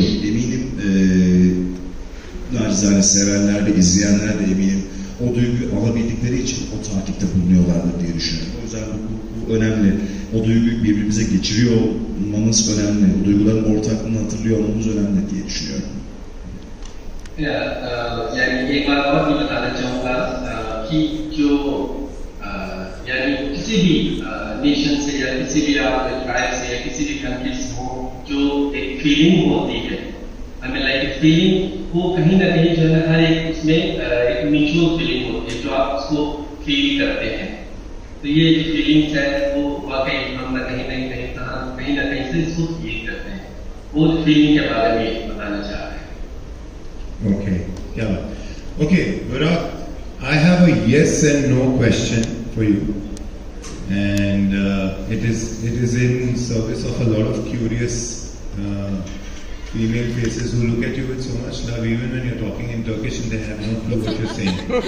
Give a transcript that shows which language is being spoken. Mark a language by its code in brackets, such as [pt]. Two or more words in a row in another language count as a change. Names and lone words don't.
[tr] Eminim nacizane sevenler de, izleyenler de eminim o duyguyu alabildikleri için o takipte bulunuyorlardır diye düşünüyorum. O yüzden bu önemli. O duyguyu birbirimize geçiriyor olmamız önemli. O duyguların ortaklığını hatırlıyor olmamız önemli diye düşünüyorum. [hi] यानी एक बात और भी बताना चाहूँगा कि जो यानी किसी भी नेशन से या किसी भी आप ट्राइब से या किसी भी कंट्री से हो, जो एक फीलिंग होती है, हमें [en] like feeling [hi] वो कहीं ना कहीं जो है हर एक उसमें एक [en] mutual feeling [hi] होती है जो आप उसको फील करते हैं. तो ये जो फीलिंग्स है वो वाकई हम कहीं ना कहीं से इसको फील करते हैं. वो फीलिंग के बारे में बताना चाह रहे हैं. [en] Okay, yeah. Okay, Burak, I have a yes and no question for you, and it is in service of a lot of curious female faces who look at you with so much love, even when you're talking in Turkish and they have no clue what you're saying.